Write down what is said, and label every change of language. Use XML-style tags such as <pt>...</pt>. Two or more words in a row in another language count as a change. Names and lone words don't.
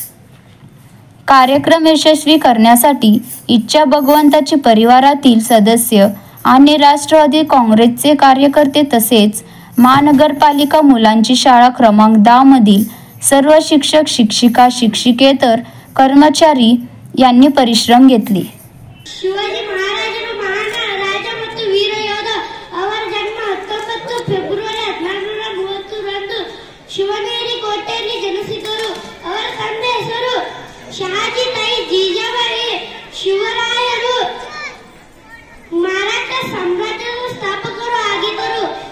<mr>कार्यक्रम यशस्वी करण्यासाठी इच्छा भगवंताची परिवारातील सदस्य आणि राष्ट्रवादी काँग्रेसचे कार्यकर्ते तसेच महानगरपालिका मुलांची शाळा क्रमांक 10 मधील सर्व शिक्षक, शिक्षिका, शिक्षिकेतर कर्मचारी यांनी परिश्रम घेतले।</mr> <kn>शिवाजी महाराजರು ಮಹಾನ್ ರಾಜ ಮತ್ತು ವೀರ ಯೋಧ। ಅವರ ಜನ್ಮ 19 ಫೆಬ್ರವರಿ 1830 ರಂದು ಶಿವನೇರಿ ಕೋಟೆಯಲ್ಲಿ ಜನಿಸಿದರು। ಅವರ ತಂದೆ ಹೆಸರು ಶಹಾಜಿ ತಾಯಿ ಜೀಜಾಬಾಯಿ। ಶಿವರಾಯರು ಮರಾಠ ಸಾಮ್ರಾಜ್ಯದ ಸ್ಥಾಪಕರು ಆಗಿದ್ದರು।</kn>